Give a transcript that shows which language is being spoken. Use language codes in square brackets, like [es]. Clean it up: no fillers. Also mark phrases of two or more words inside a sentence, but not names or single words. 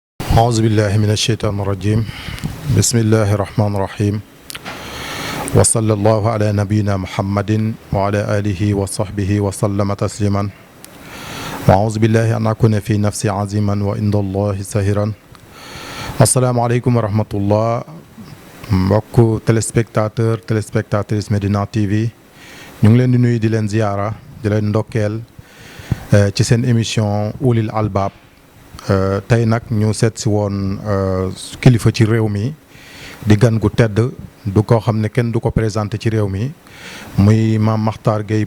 [ar] أعوذ بالله من الشيطان الرجيم بسم الله الرحمن الرحيم وصلى الله على نبينا محمد وعلى آله وصحبه وسلم تسليما وأعوذ بالله أن أكون في نفسي عظيما وعند الله ساهرا السلام عليكم ورحمة الله [wo] mbokk téléspectatrice Medina TV ñu ngi leen di nuyu di leen ziyaara di leen ndokkeel ci seen émission Ulil Albab tey nag ñu seet si woon kilifa ci réew mi di gan gu tedd du ko xam ne kenn du ko présenté ci réew mi muy Mame Makhtar Gueye